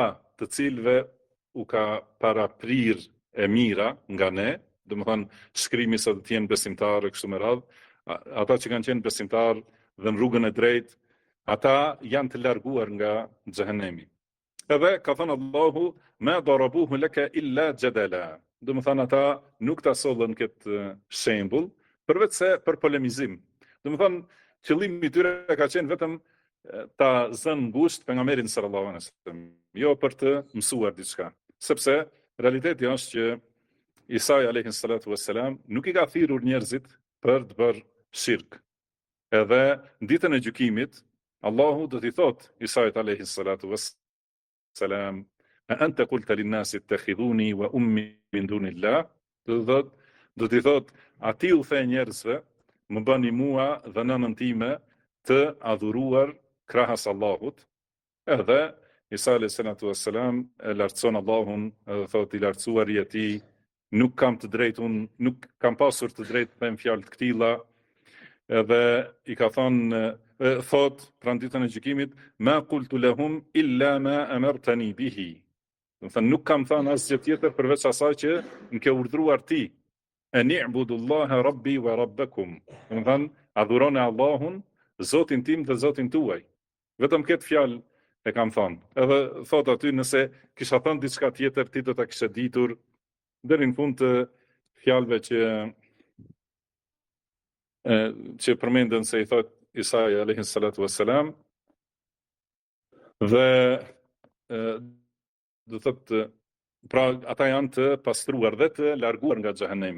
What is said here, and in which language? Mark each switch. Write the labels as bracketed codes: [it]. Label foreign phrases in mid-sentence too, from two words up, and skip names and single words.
[sq] të cilëve u ka paraprir e mira nga ne, do të thonë shkrimi sa të jenë besimtarë kështu me radhë, ata që kanë qenë besimtarë dhe në rrugën e drejtë, ata janë të larguar nga xhehenemi. Edhe ka thënë Allahu [ar] ما ضربوه لك إلا جدلا. [sq] Do të thonë ata nuk ta sollën këtë shembull përveç se për polemizim. Do të thonë qëllimi i tyre ka qenë vetëm ta zënë ngusht pejgamberin [ar] صلى الله عليه وسلم, [sq] jo për të mësuar diçka. Sepse realiteti është që Isa [ar] عليه الصلاة والسلام [sq] nuk i ka thirrur njerëzit për të bërë shirk. Edhe në ditën e gjykimit, Allahu do t'i thotë Isait [ar] عليه الصلاة والسلام, أأنت قلت للناس اتخذوني وأمي من دون الله? [sq] Do t'i thotë, a ti u the njerëzve, më bëni mua dhe nënën time të adhuruar krahas Allahut? Edhe Isa [ar] عليه الصلاة والسلام [sq] e lartëson Allahun, edhe thotë i lartësuar je ti, nuk kam të drejtë, unë nuk kam pasur të drejtë të them fjalë të këtilla, edhe i ka thënë, thot pranë ditën e gjykimit, [ar] ما قلت لهم إلا ما أمرتني به. [sq] Do të thënë nuk kam thënë asgjë tjetër përveç asaj që më ke urdhëruar ti. [ar] أن اعبدوا الله ربي وربكم. [sq] Do të thënë adhuroni Allahun, Zotin tim dhe Zotin tuaj. Vetëm këtë fjalë e kam thënë. Edhe thot aty nëse kisha thënë diçka tjetër ti do ta kishe ditur deri në fund të fjalëve që përmenden se i thot Isai [ar] عليه الصلاة والسلام, [sq] dhe do thotë pra ata janë të pastruar dhe të larguar nga xhehenemi.